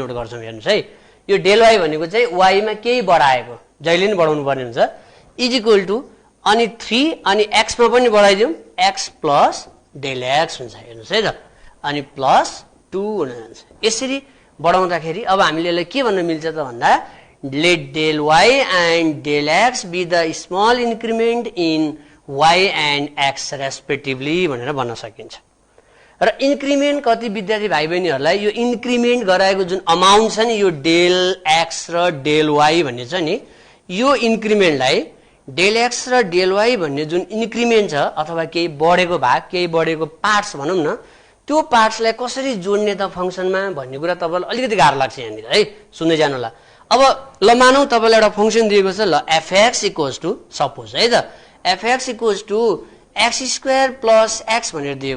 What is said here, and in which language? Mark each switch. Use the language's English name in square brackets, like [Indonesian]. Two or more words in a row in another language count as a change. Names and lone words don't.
[Nepali] हेर्नुस् है यो [English] del y [Nepali] भनेको चाहिँ वाई मा केही बढाएको जहिले नि बढाउनु पर्ने हुन्छ [English] is equal to [Nepali] अनि 3 अनि x मा पनि बढाइदिउँ [English] x plus del x [Nepali] हुन्छ हेर्नुस् है त अनि प्लस 2 हुन जान्छ यसरी बढाउँदाखेरि अब हामीले यसलाई के भन्न मिल्छ त भन्दा [English] let del y and del x be the small increment in y and x respectively [Nepali] भनेर भन्न सकिन्छ र इन्क्रिमेन्ट कति विद्यार्थी भाइ बहिनीहरूलाई यो इन्क्रिमेन्ट गराएको जुन अमाउन्ट छ नि यो [English] del x [Nepali] र [English] del y [Nepali] भन्ने छ नि यो इन्क्रिमेन्टलाई [English] del x [Nepali] र [English] del y [Nepali] भन्ने जुन इन्क्रिमेन्ट छ अथवा केही बढेको भाग केही बढेको पार्ट्स भनौँ न त्यो पार्ट्सलाई कसरी जोड्ने त फंक्सनमा भन्ने कुरा तपाईलाई अलिकति गाह्रो लाग्छ यहाँनिर है सुन्दै जानु होला अब ल मानौ तपाईलाई एउटा फंक्सन दिएको छ ल [English] fx equals to [Nepali] सपोज है त [English] fx equals to x² plus x [Nepali] भनेर दिएको